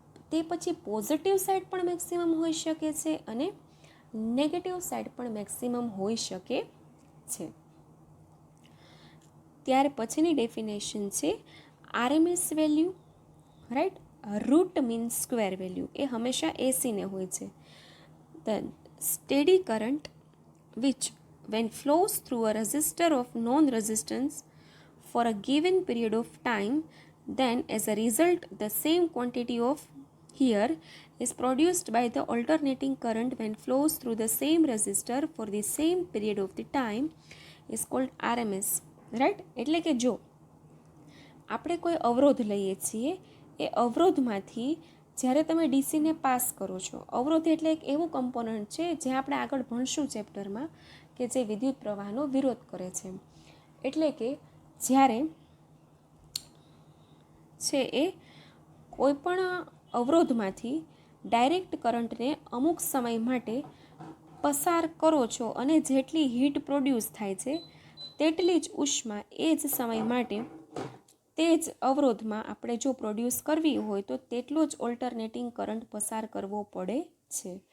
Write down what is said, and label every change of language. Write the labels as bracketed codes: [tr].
[gu] તે પછી positive side પણ મેક્સિમમ હોઈ શકે છે અને નેગેટિવ સાઇડ પણ મેક્સિમમ હોઈ શકે છે. ત્યાર પછીની ડેફિનેશન છે RMS value, right. Route means square value, એ હંમેશા એસીને હોય છે. [en] The steady current which when flows through a resistor of non-resistance for a given period of time, then as a result the same quantity of here is produced by the alternating current when flows through the same resistor for the same period of the time is called RMS, right. [gu] એટલે કે જો આપણે કોઈ અવરોધ લઈએ છીએ, એ અવરોધમાંથી જ્યારે તમે ડીસીને પાસ કરો છો, અવરોધ એટલે એક એવું કમ્પોનન્ટ છે જે આપણે આગળ ભણશું ચેપ્ટરમાં, કે જે વિદ્યુત પ્રવાહનો વિરોધ કરે છે. એટલે કે જ્યારે છે એ કોઈ પણ અવરોધમાંથી ડાયરેક્ટ કરંટને અમુક સમય માટે પસાર કરો છો અને જેટલી હીટ પ્રોડ્યુસ થાય છે તેટલી જ ઉષ્મા એ જ સમય માટે તે જ અવરોધમાં આપણે જો પ્રોડ્યુસ કરવી હોય તો તેટલો જ ઓલ્ટરનેટિંગ કરંટ પસાર કરવો પડે છે.